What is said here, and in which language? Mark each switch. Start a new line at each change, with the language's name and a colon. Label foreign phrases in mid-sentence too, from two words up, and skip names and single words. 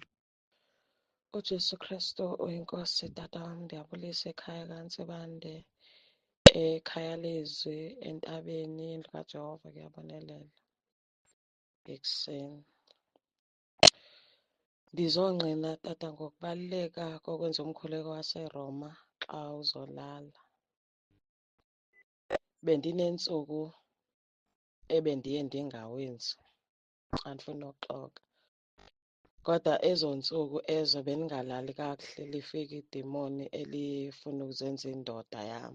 Xhosa: uJesu Kristu uyinkosi tata wami, ndiyabulisa ekhaya kaNsibande, ekhaya lezwi, entabeni, indlu kaJehova kuyabonelela ekuseni. Ndizongqina tata ngokubaluleka kokwenza umkhuleko waseRoma xa uzolala. Bendinentsuku ebendiye ndingawenzi, andifuni nokuxoka. Kodwa ezo ntsuku ezo bendingalali kakuhle, lifika idimoni elifuna ukuzenza indoda yam.